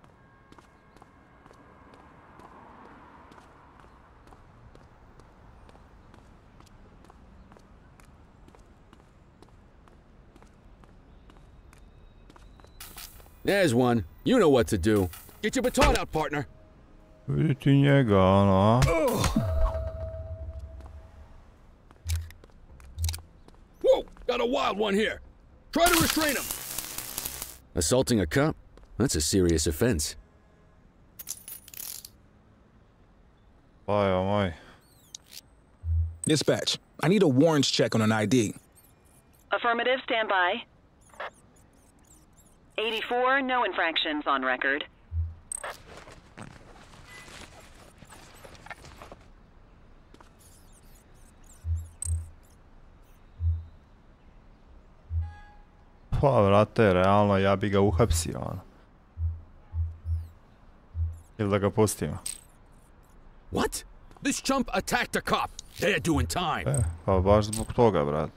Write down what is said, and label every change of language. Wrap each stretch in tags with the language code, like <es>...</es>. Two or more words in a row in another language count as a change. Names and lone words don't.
<en>There's one. You know what to do. Get your baton out, partner.</en> <sr>Vidjeti njega, ono, a?</sr> <en>Whoa! Got a wild one here. Try to restrain him. Assaulting a cop? That's a serious offense.</en> <sr>Bajo moj.</sr> <en>Dispatch, I need a warrants check on an ID. Affirmative, stand by. 84, no infractions on record.</en> <sr>Pa, vrate, realno, ja bi ga uhapsio, ono. Ili da ga pustimo.</sr> <en>What? This chump attacked a cop. They're doing time.</en> <sr>Pa baš zbog toga, brate.</sr>